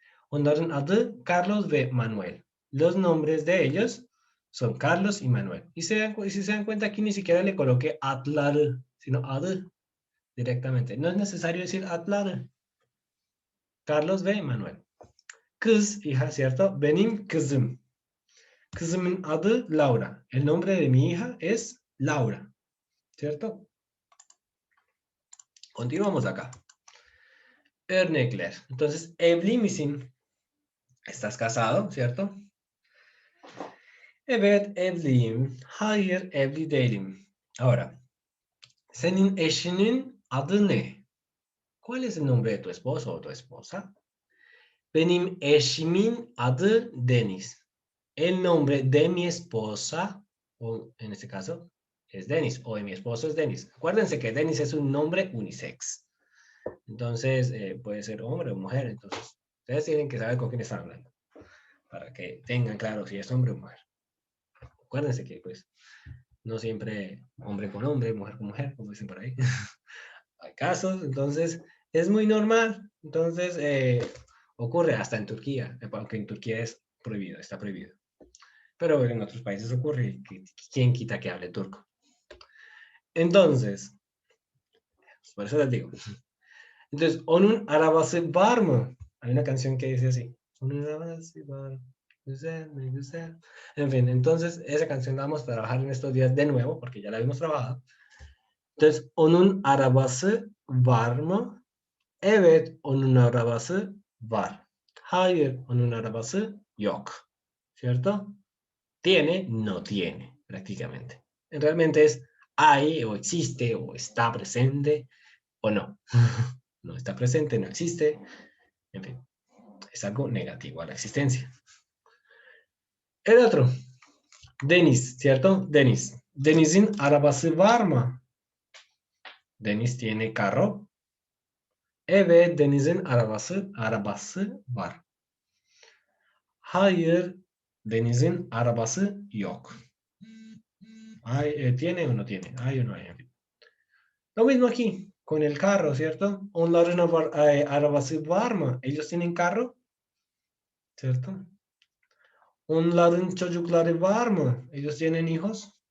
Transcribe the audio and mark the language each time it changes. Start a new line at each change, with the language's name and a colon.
Turkish: Onların adı Carlos ve Manuel.
Spanish: Los nombres de ellos son Carlos y Manuel. Y si se dan cuenta, aquí ni siquiera le coloqué adları, sino adı directamente. No es necesario decir adları. Carlos ve Manuel.
Turkish: Kız,
Spanish: hija, ¿cierto?
Turkish: Benim kızım. Kızımın adı Laura.
Spanish: El nombre de mi hija es Laura, ¿cierto? Continuamos acá. Örnekler. Entonces,
Turkish: evli misin?
Spanish: Estás casado, ¿cierto?
Turkish: Evet, evliyim. Hayır, evli değilim. Ahora, senin eşinin adı ne?
Spanish: ¿Cuál es el nombre de tu esposo o tu esposa?
Turkish: Benim eşimin adı Deniz.
Spanish: El nombre de mi esposa, o en este caso, es Denis, o de mi esposo es Denis. Acuérdense que Denis es un nombre unisex. Entonces, puede ser hombre o mujer. Entonces, ustedes tienen que saber con quién están hablando, para que tengan claro si es hombre o mujer. Acuérdense que, pues, no siempre hombre con hombre, mujer con mujer, como dicen por ahí. Hay casos, entonces, es muy normal. Entonces, ocurre hasta en Turquía, aunque en Turquía es prohibido, está prohibido. Pero en otros países ocurre, ¿quién quita que hable turco? Entonces, por eso les digo.
Turkish: Entonces, onun arabası var mı?
Spanish: Hay una canción que dice así.
Turkish: Onun arabası var mı? Güzel,
Spanish: muy güzel. En fin, entonces esa canción la vamos a trabajar en estos días de nuevo, porque ya la habíamos trabajado.
Turkish: Entonces, onun arabası var mı? Evet, onun arabası var. Hayır, onun arabası yok. ¿Cierto?
Spanish: Tiene, no tiene, prácticamente. Realmente es hay, o existe, o está presente, o no. No está presente, no existe. En fin, es algo negativo a la existencia. El otro.
Turkish: Deniz, ¿cierto? Deniz. Deniz'in arabası var mı?
Spanish: Deniz tiene carro.
Turkish: Evet, Deniz'in arabası var. Hayır, Deniz'in arabası yok.
Spanish: ¿Tiene o no tiene? Hay o no hay. Lo mismo aquí, con el carro, ¿cierto?
Turkish: Onların arabası var mı?
Spanish: Ellos tienen carro, ¿cierto?
Turkish: Onların çocukları var mı?
Spanish: Ellos tienen hijos.